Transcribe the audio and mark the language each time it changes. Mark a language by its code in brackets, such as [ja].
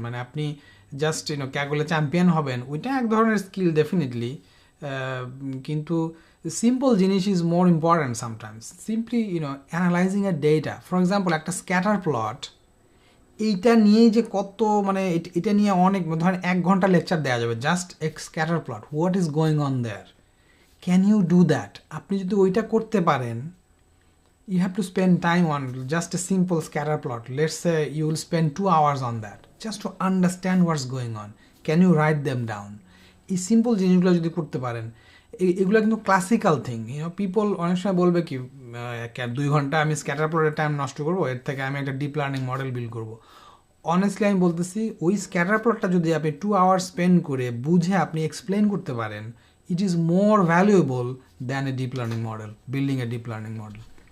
[bn] মানে আপনি just ক্যাগলে champion হবেন, ওইটা এক ধরনের স্কিল ডেফিনেটলি, কিন্তু সিম্পল জিনিস [en] Is more important sometimes. Simply analysing a data, for example [bn] একটা স্ক্যাটার প্লট, এইটা নিয়েই যে কত, মানে এটা নিয়ে অনেক, ধরেন 1 ঘন্টা লেকচার দেওয়া যাবে, জাস্ট এক scatter plot, [en] What is going on there, can you do that? [bn] আপনি যদি ওইটা করতে পারেন, [en] you have to spend time on just a simple scatter plot. Let's say you will spend 2 hours on that just to understand what's going on. Can you write them down? [bn] এই simple জিনিসগুলো যদি করতে পারেন, এগুলো কিন্তু classical thing. People অনেক সময় বলবে কি 2 ঘন্টা আমি স্ক্যাটার প্লটের টাইম নষ্ট করবো, এর থেকে আমি একটা ডিপ লার্নিং মডেল বিল্ড করবো। অনেস্টলি আমি বলতেছি, ওই স্ক্যাটার প্লটটা যদি আপনি 2 আওয়ার্স স্পেন্ড করে বুঝে আপনি এক্সপ্লেন করতে পারেন, [en] it is more valuable than a deep learning model, [bn] building a deep learning model.